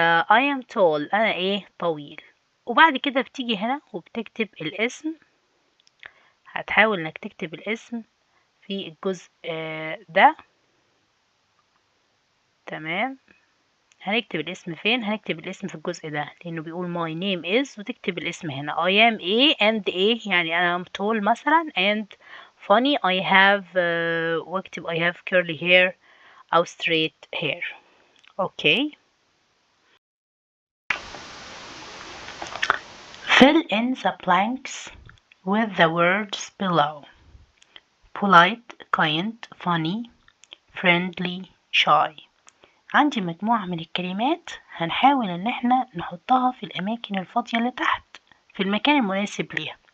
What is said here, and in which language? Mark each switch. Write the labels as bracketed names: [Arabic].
[English] I am tall، [Arabic] انا ايه طويل. وبعد كده بتيجي هنا وبتكتب الاسم، هتحاول انك تكتب الاسم في الجزء ده. تمام. هنكتب الاسم فين؟ هنكتب الاسم في الجزء ده لانه بيقول [English] my name is، [Arabic] وتكتب الاسم هنا. [English] I am a and a، [Arabic] يعني انا [English] tall [Arabic] مثلا [English] and funny. I have [Arabic] واكتب [English] I have curly hair او straight hair. [Arabic] اوكي. [English] Fill in the blanks with the words below. polite, kind, funny, friendly, shy. [Arabic] عندي مجموعة من الكلمات هنحاول ان احنا نحطها في الاماكن الفاضية اللي تحت في المكان المناسب ليها.